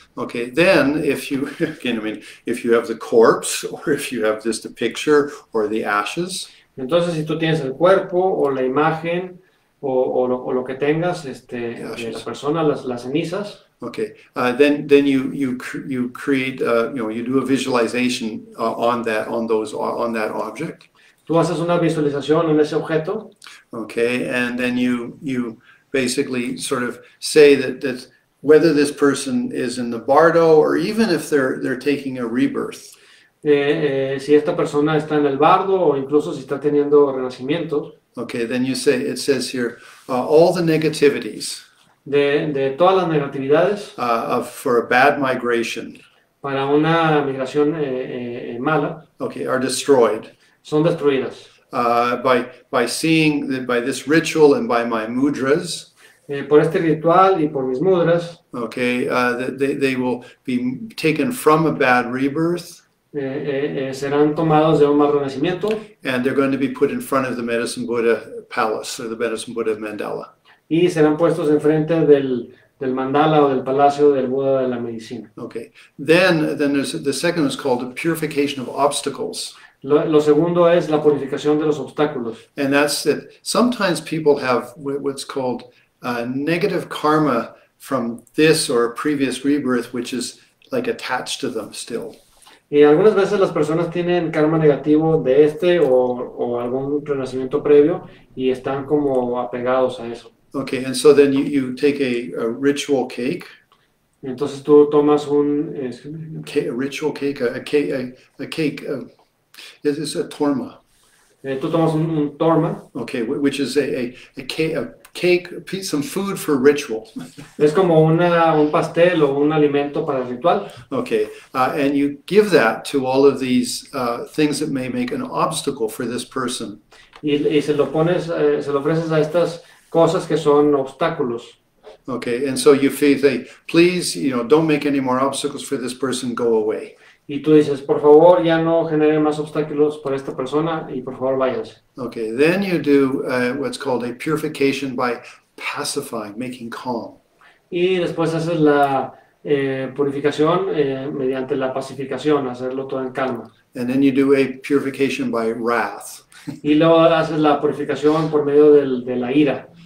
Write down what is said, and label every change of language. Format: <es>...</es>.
<en>Okay, then if you have the corpse, or if you have just a picture or the ashes.</en> <es>Entonces, si tú tienes el cuerpo o la imagen o lo que tengas de la persona, las cenizas.</es> <en>Okay, then you create you do a visualization on that object.</en> <es>Tú haces una visualización en ese objeto.</es> <en>Okay, and then you basically sort of say that whether this person is in the bardo or even if they're taking a rebirth.</en> <es>Si esta persona está en el bardo o incluso si está teniendo renacimiento.</es> <en>Okay, then it says here all the negativities.</en> <es>De todas las negatividades.</es> <en>For a bad migration.</en> <es>Para una migración mala.</es> <en>Okay, are destroyed.</en> <es>Son destruidas.</es> <en>By seeing that by this ritual and by my mudras.</en> <es>Por este ritual y por mis mudras.</es> <en>Okay, they will be taken from a bad rebirth.</en> <es>Serán tomados de un mal renacimiento.</es> <en>And they're going to be put in front of the Medicine Buddha palace or the Medicine Buddha mandala.</en> <es>Y serán puestos enfrente del mandala o del palacio del Buda de la medicina.</es> <en>Okay, then there's the second is called the purification of obstacles.</en> <es>Lo segundo es la purificación de los obstáculos.</es> <en>And that's that sometimes people have what's called negative karma from this or a previous rebirth, which is like attached to them still.</en> <es>Y algunas veces las personas tienen karma negativo de o algún renacimiento previo y están como apegados a eso.</es> <en>Okay, and so then you take a ritual cake.</en> <es>Entonces tú tomas</es> <en>a ritual cake, a cake. It's a torma.</en> <es>Tú tomas un torma.</es> <en>Okay, which is a cake, some food for ritual.</en> <es>Es como un pastel o un alimento para el ritual.</es> <en>Okay, and you give that to all of these things that may make an obstacle for this person.</en> <es>Y se lo ofreces a estas cosas que son obstáculos.</es> <en>Okay, and so you say, please, don't make any more obstacles for this person, go away.</en> <es>Y tú dices, por favor, ya no genere más obstáculos para esta persona y por favor váyanse.</es> <en>Okay, then you do what's called a purification by pacifying, making calm.</en> <es>Y después haces la purificación mediante la pacificación, hacerlo todo en calma.</es> <en>And then you do a purification by wrath.</en> <es>Y luego haces la purificación por medio de la ira.</es>